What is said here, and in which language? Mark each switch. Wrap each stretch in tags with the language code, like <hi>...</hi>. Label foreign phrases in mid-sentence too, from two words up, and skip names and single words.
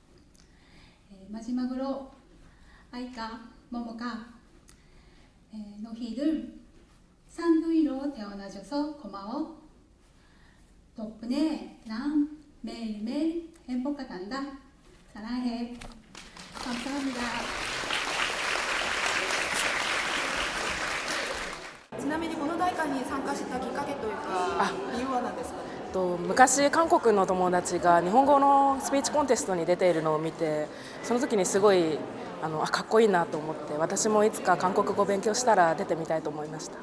<ko>마지막으로 아이가 모모가 너희들 쌍둥이로 태어나줘서 고마워. 덕분에 난 매일매일 행복하단다. 사랑해. 감사합니다.</ko> <ja>ちなみにこの大会に参加したきっかけというか理由は何ですかね。昔韓国の友達が日本語のスピーチコンテストに出ているのを見て、その時にすごいかっこいいなと思って、私もいつか韓国語を勉強したら出てみたいと思いました。</ja>